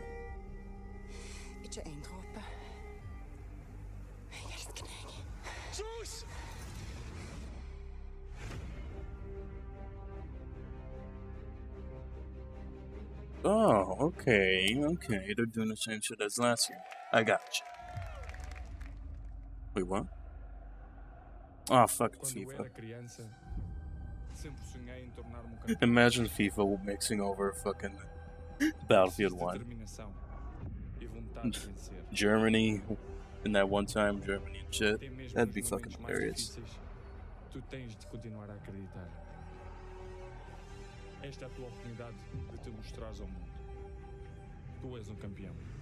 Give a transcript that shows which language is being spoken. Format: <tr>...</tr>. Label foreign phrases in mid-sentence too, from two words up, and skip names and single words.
<no>Ikke en dråpe. Jeg elsker deg.</no> <en>Sus! Oh, okay. They're doing the same shit as last year. I got you. Wait, what? Oh, fucking FIFA. Imagine FIFA mixing over fucking Battlefield 1. Germany, in that one time, Germany and shit. That'd be fucking hilarious.</en> <pt>Tu tens de continuar a acreditar. Esta é a tua oportunidade de te mostrares ao mundo. Tu és um campeão.</pt>